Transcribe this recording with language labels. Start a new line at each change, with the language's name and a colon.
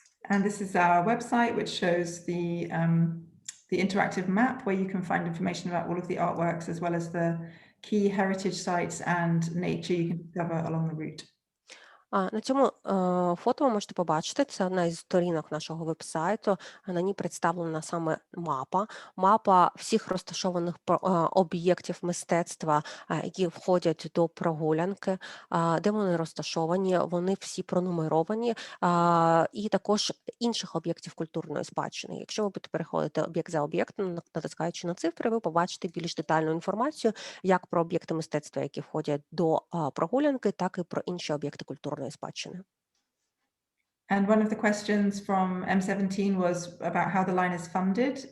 English: And this is our website, which shows the interactive map where you can find information about all of the artworks, as well as the key heritage sites and nature you can discover along the route.
Ukrainian: На цьому фото ви можете побачити, це одна із сторінок нашого вебсайту, на ній представлена саме мапа всіх розташованих об'єктів мистецтва, які входять до прогулянки, де вони розташовані, вони всі пронумеровані, і також інших об'єктів культурної спадщини. Якщо ви будете переходити об'єкт за об'єктом, натискаючи на цифри, ви побачите більш детальну інформацію, як про об'єкти мистецтва, які входять до прогулянки, так і про інші об'єкти культурної спадщини.
English: And one of the questions from M17 was about how the line is funded.